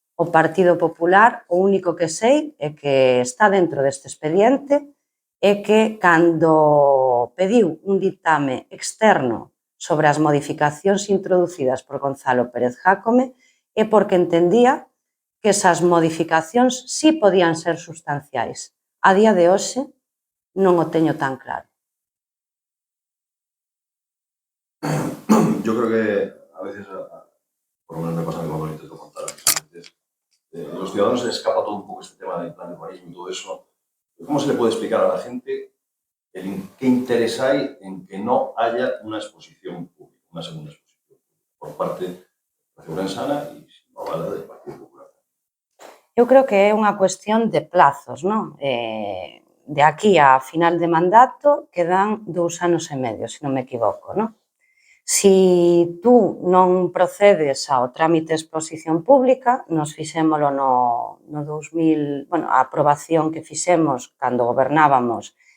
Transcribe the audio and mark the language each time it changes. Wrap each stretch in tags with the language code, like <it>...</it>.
<gl>O Partido Popular, o único que sei é que está dentro deste expediente é que cando pediu un ditame externo sobre as modificacións introducidas por Gonzalo Pérez Jácome é porque entendía que esas modificacións sí podían ser sustanciais. A día de hoxe non o teño tan claro.</gl> <es>Yo creo que a veces, por lo menos me pasa a mí cuando lo intento contar a mis clientes, los ciudadanos se les escapa todo un poco este tema del plan de urbanismo y todo eso. ¿Cómo se le puede explicar a la gente qué interés hay en que no haya una exposición pública, una segunda exposición pública, por parte de la ciudad urensana y, si no vale, del Partido Popular?</es> <gl>Eu creo que é unha cuestión de plazos, non? De aquí a final de mandato quedan 2 anos e medio, se non me equivoco, non? Si tú non procedes ao trámite de exposición pública, nos fixémolo no 2000, bueno, a aprobación que fixemos cando gobernábamos</gl>